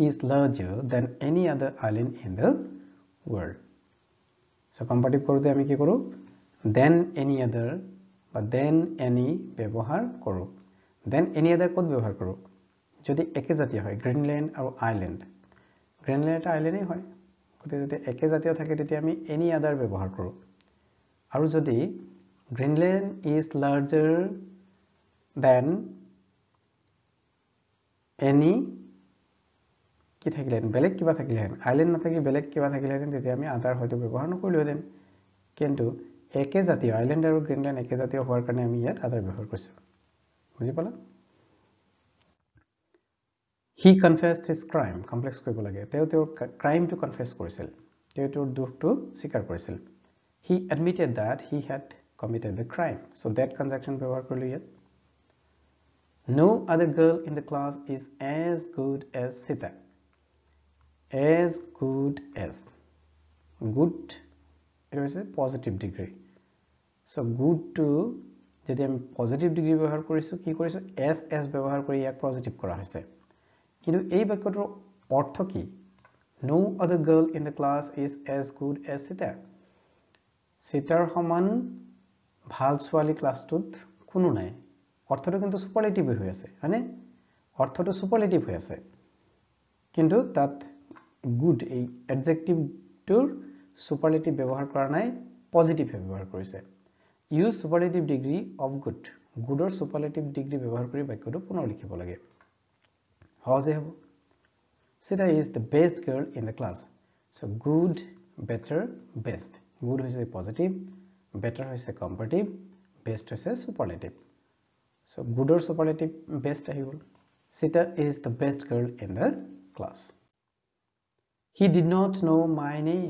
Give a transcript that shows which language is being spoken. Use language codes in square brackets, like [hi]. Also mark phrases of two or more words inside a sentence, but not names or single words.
[en] is larger than any other island in the world so comparative [as] কৰোতে আমি কি কৰো [en] then any other [as] বা [en] then any [as] ব্যৱহাৰ কৰো [en] then any other [as] কত ব্যৱহাৰ কৰো যদি একে জাতীয় হয় গ্ৰীনল্যান্ড আৰু আইল্যান্ড গ্ৰীনল্যান্ড এটা আইল্যান্ডই হয় গতে যদি একে জাতীয় থাকে তেতিয়া আমি [en] any other [as] ব্যৱহাৰ কৰো আৰু যদি গ্ৰীনল্যান্ড [en] is larger than [as] any কি থাকিলেন বেলেগ কিবা থাকিলেন আইল্যান্ড নাথাকি বেলেগ কিবা থাকিলেন তেতিয়া আমি আদাৰ হয়তো ব্যৱহাৰ নকৰিলোহেঁতেন কিন্তু একে জাতীয় আইল্যান্ড আৰু গ্ৰীনল্যান্ড একে জাতীয় হোৱাৰ কাৰণে আমি ইয়াত আদাৰ ব্যৱহাৰ কৰিছো বুজি পালা [en] he confessed his crime complex [as] কৰিব লাগে তেওঁ [en] crime to confess [as] কৰিছিল তেওঁ দুখটো স্বীকাৰ কৰিছিল [en] he admitted that he had committed the crime so that conjunction [as] ব্যৱহাৰ কৰিলো ইয়াত [en] no other girl in the class is as good as Sita as good as good it is a positive degree so good to যদি [as] আমি [en] positive degree [as] ব্যৱহাৰ কৰিছো কি কৰিছো as ব্যৱহাৰ কৰি ইয়াক পজিটিভ কৰা হৈছে কিন্তু এই বাক্যটোৰ অৰ্থ কি [en] no other girl in the class is as good [as] as Sita Sitaৰ সমান ভাল ছোৱালী ক্লাছটোত কোনো নাই অৰ্থটো কিন্তু সুপাৰলেটিভ হৈ আছে মানে অৰ্থটো সুপাৰলেটিভ হৈ আছে কিন্তু তাত good এই adjectiveটোৰ superlative ব্যৱহাৰ কৰা নাই positive ব্যৱহাৰ কৰিছে [en] use superlative degree of goodৰ superlative degree [as] ব্যৱহাৰ কৰি বাক্যটো পুনৰ লিখিব লাগে সহজে হ'ব [en] Sita is the best girl in the class so good better best good হৈছে positive better হৈছে comparative best হৈছে superlative so goodৰ superlative best [as] আহি গল [en] Sita is the best girl in the class He did not know my name.